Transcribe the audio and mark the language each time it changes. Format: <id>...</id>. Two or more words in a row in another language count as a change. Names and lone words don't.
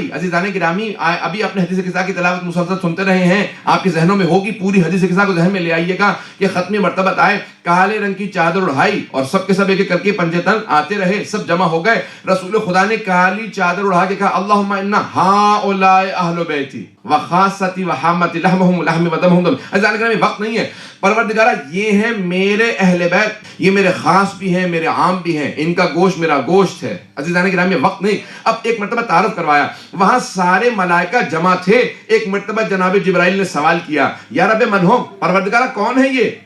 <ur>عزیزان گرامی، ابھی اپنے حدیث قصہ کی تلاوت مسلسل سنتے رہے ہیں، آپ کے ذہنوں میں ہوگی، پوری حدیث قصہ کو ذہن میں لے آئیے گا کہ ختمی مرتبت آئے، کالے رنگ کی چادر اڑھائی اور سب کے سب ایک ایک کر کے پنجے تن آتے رہے، سب جمع ہو گئے. رسول خدا نے کالی چادر اڑھا کے کہا</ur> <ar>اللہم انا ہؤلاء اہل بیتی وخاصتی وحامتی لحمہم لحم ودمہم دم.</ar> <ur>عزیزان گرامی، وقت نہیں ہے. پروردگارہ یہ ہیں میرے اہل بیت، یہ میرے خاص بھی ہیں، میرے عام بھی ہیں، ان کا گوشت میرا گوشت ہے. عزیزان گرامی، وقت نہیں. اب ایک مرتبہ تعارف کروایا، وہاں سارے ملائکہ جمع تھے. ایک مرتبہ جناب جبرائیل نے سوال کیا،</ur> <ar>یا رب من ہم،</ar> <ur>پروردگارہ کون ہے یہ؟</ur>